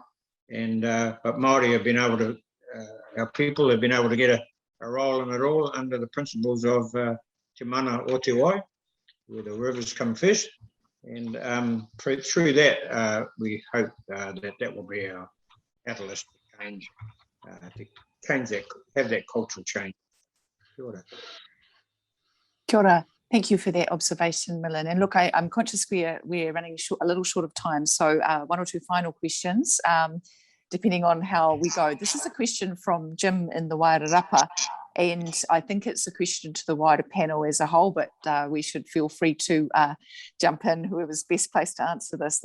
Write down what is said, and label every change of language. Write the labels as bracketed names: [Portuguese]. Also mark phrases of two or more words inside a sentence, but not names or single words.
[English] And but Māori have been able to, our people have been able to get a role in it all under the principles of Te Mana o Te Wai, where the rivers come first. And through that, we hope that will be our catalyst to change that, have that cultural change. [Māori] Kia ora. Kia ora. [English] Thank you for that observation, Millen. And look, I'm conscious we're running a little short of time, so one or two final questions, depending on how we go. This is a question from Jim in the Wairarapa, and I think it's a question to the wider panel as a whole, but we should feel free to jump in, whoever's best placed to answer this.